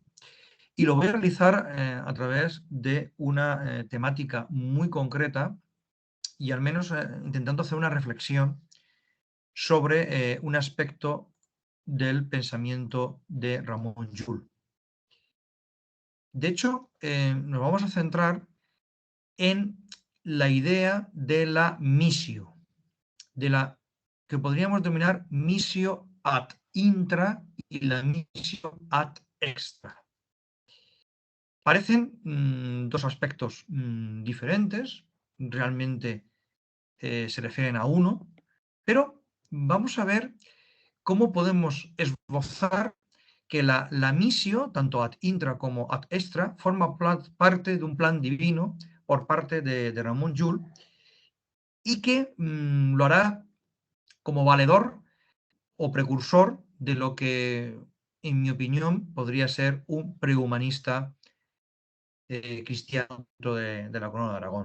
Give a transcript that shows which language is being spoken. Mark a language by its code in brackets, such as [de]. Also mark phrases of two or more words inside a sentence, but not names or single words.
[es] Y lo voy a realizar a través de una temática muy concreta y al menos intentando hacer una reflexión sobre un aspecto del pensamiento de Ramón Llull. De hecho, nos vamos a centrar en la idea de la missio, de la que podríamos denominar [la] missio ad intra [es] y la [la] missio ad extra. [es] Parecen dos aspectos diferentes, realmente se refieren a uno, pero vamos a ver cómo podemos esbozar que la missio, tanto [la] ad intra [es] como [la] ad extra, [es] forma parte de un plan divino por parte de Ramón Llull y que lo hará como valedor o precursor de lo que, en mi opinión, podría ser un prehumanista cristiano dentro de la Corona de Aragón.